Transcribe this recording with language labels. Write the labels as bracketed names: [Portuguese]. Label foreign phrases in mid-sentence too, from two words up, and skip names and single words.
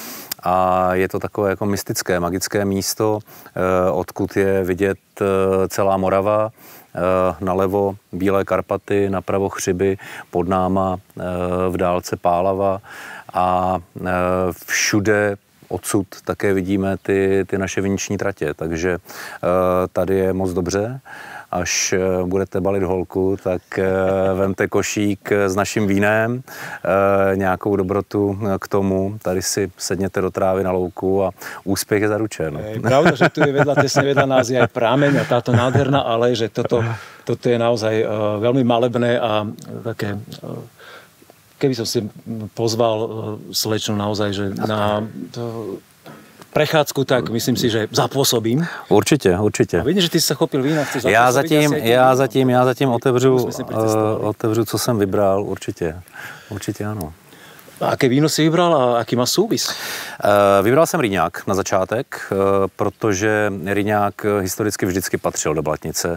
[Czech] A je to takové jako mystické, magické místo, odkud je vidět celá Morava, nalevo Bílé Karpaty, napravo Chřiby, pod náma v dálce Pálava a všude odsud také vidíme ty naše viniční tratě, takže tady je moc dobře. Až budete balit holku, tak vemte košík s naším vínem, nějakou dobrotu k tomu, tady si sedněte do trávy na louku a úspěch je zaručen. [Slovak] Je pravda, že tu je tesne vedľa nás je aj prámeň a táto nádherná alej, že toto je naozaj veľmi malebné a také... Keby som si pozval slečnu naozaj, že na... prechádzku, tak myslím si, že zapôsobím. [Czech] Určitě. A vidím, že ty jsi se chopil vína, chceš zapôsobit. Já zatím otevřu, co jsem vybral, určitě ano. A jaké víno jsi vybral a jaký má súvis? Vybral jsem Rýňák na začátek, protože Rýňák historicky vždycky patřil do Blatnice.